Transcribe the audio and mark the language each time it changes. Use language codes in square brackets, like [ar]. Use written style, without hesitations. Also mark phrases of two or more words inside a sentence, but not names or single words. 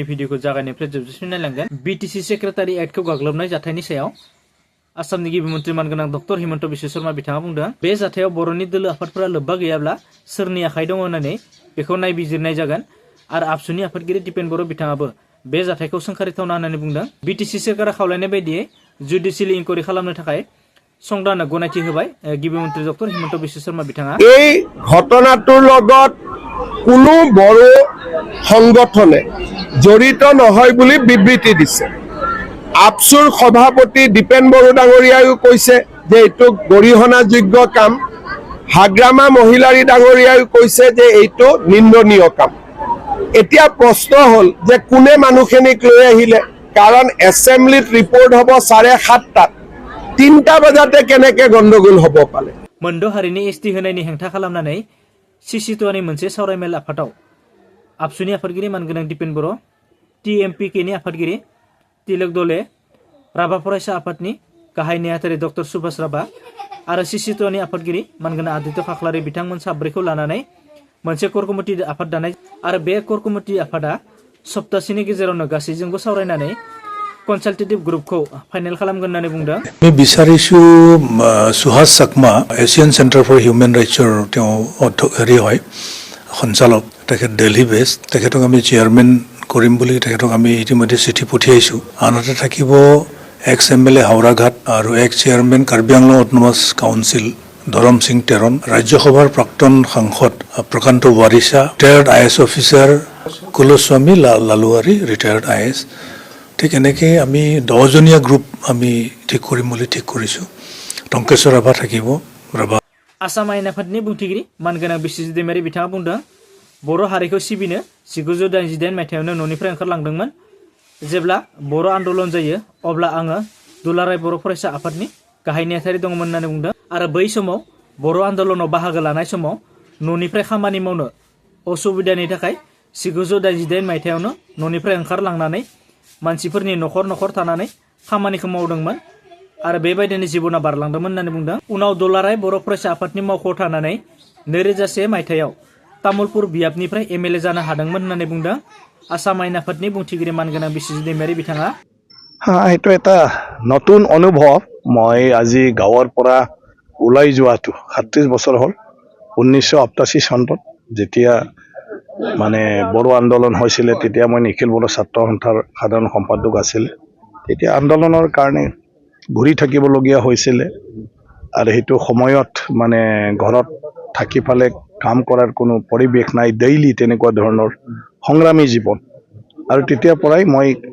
[brx] भिडिअखौ जागायनायनिफ्राय जोबजासिम नायलांगोन बीटीसी सेक्रेटारि एक्टखौ गाग्लोबनाय जाथायनि सायाव आसामनि गिबि मन्त्रि मानगोनां डक्टर हिमन्त बिश्व शर्मा बिथाङा बुंदों बे जाथायाव बर'नि दोलो आफादफोरा लोब्बा गैयाब्ला सोरनि आखाइ दङ होननानै बेखौ नायबिजिरनाय जागोन आरो आबसुनि आफादगिरि दिपेन बर' बिथाङाबो बे जाथायखौ सोंखारिथावना होननानै बुंदों बीटीसी सरकारा खावलायनाय बायदियै [en] judicial inquiry [brx] खालामनो थाखाय संदान गनाइथि होबाइ गिबि मन्त्रि डक्टर हिमन्त बिश्व शर्मा बिथाङा [as] এই ঘটনাটোৰ লগত কোনো বড় সংগঠনে জড়িত নহয় বুলি বিবৃতি দিছে আপসুৰ সভাপতি দীপেন বড়ো ডাঙৰীয়াও কৈছে যে এইটো গৰিহণাযোগ্য কাম হাগ্ৰামা মহিলাৰী ডাঙৰীয়াও কৈছে যে এইটো নিন্দনীয় কাম এতিয়া প্ৰশ্ন হ'ল যে কোনে মানুহখিনিক লৈ আহিলে কাৰণ এছেম্বলিত ৰিপৰ্ট হ'ব 7:30 3টা বাজাতে কেনেকে গন্ডগোল হব পালে [brx] মন্ড हारिनि एसटी होनायनि हेंथा खालामनानै सिसिटोआनि मोनसे सावरायमेल आफादाव आबसुनि आफादगिरि मानगोनां दिपेन बर' टीएमपीकेनि आफादगिरि तिलक दले राभा फरायसा आफादनि गाहाय नेहाथारि डक्टर सुभाष राभा आरो सिसिटोआनि आफादगिरि मानगोनां आदित्य खाख्लारि बिथांमोन साब्रैखौ लानानै मोनसे [en] core committee [brx] आफाद दानाय आरो बे [en] core committee [brx] आफादा सप्तासेनि गेजेरावनो गासैजोंबो सावरायनानै [en] consultative group [brx] फाइनल खालामगोन होननानै बुंदों [as] মই বিচাৰিছো সুহাস চাকমা এছিয়ান চেণ্টাৰ ফৰ হিউমেন ৰাইটছৰ হেৰি হয় সঞ্চালক তেখেত দিল্লী বেস তেখেতক আমি চেয়ারম্যান কৰিম বুলি তেখেতক আমি ইতিমধ্যে চিঠি পঠিয়াইছো আনহাতে থাকিব [en] ex MLA [as] হাওৰাঘাট আৰু [en] ex chairman [as] কাৰ্বি আংলং অটোনমাস কাউন্সিল ধৰম সিং তেৰণ ৰাজ্যসভাৰ প্ৰাক্তন সাংসদ প্ৰকান্ত ৱাৰিছা [en] retired IAS officer [as] কুলস্বামী লালুৱাৰী [en] retired IAS [as] ঠিক এনেকৈ আমি 10জনীয়া গ্ৰুপ আমি ঠিক কৰিম বুলি ঠিক কৰিছো টংকেশ্বৰ ৰাভা থাকিব ৰাভা [brx] आसाम आयेन आफादनि बुंथिगिरि मानगोनां बिश्वजित दैमारि बिथाङा बुंदों बर' हारिखौ सिबिनो 1988 मायथाइयावनो न'निफ्राय ओंखारलांदोंमोन जेब्ला बर' आन्दलन जायो अब्ला आङो दुलाराय बर' फरायसा आफादनि गाहाय नेहाथारि दंमोन होननानै बुंदों आरो बै समाव बर' आन्दलनाव बाहागो लानाय समाव न'निफ्राय खामानि मावनो असुबिदानि थाखाय 1988 मायथाइयावनो न'निफ्राय ओंखारलांनानै मानसिफोरनि नखर नखर थानानै खामानिखौ मावदोंमोन आरो बेबायदिनो जिबना बारलांदोंमोन होननानै बुंदों उनाव दुलाराय बर' फरायसा आफादनि मावख'आव थानानै 2001 मायथाइयाव तामुलपुर बियाबनिफ्राय एमएलए जानो हादोंमोन होननानै बुंदों आसाम आयेन आफादनि बुंथिगिरि मानगोनां बिश्वजित दैमारि बिथाङा [as] এইটো এটা নতুন অনুভৱ মই আজি গাঁৱৰ পৰা ওলাই যোৱাটো 37 বছৰ হ'ল 1988 চনত যেতিয়া মানে বড়ো আন্দোলন হৈছিল তেতিয়া মই নিখিল বড়ো ছাত্ৰ সন্থাৰ সাধাৰণ সম্পাদক আছিল তেতিয়া আন্দোলনৰ কাৰণে ঘূৰি থাকিবলগীয়া হৈছিল আৰু সেইটো সময়ত মানে ঘৰত থাকি পালে কাম কৰাৰ কোনো পৰিৱেশ নাই ডেইলি তেনেকুৱা ধৰণৰ সংগ্ৰামী জীৱন আৰু তেতিয়াৰ পৰাই মই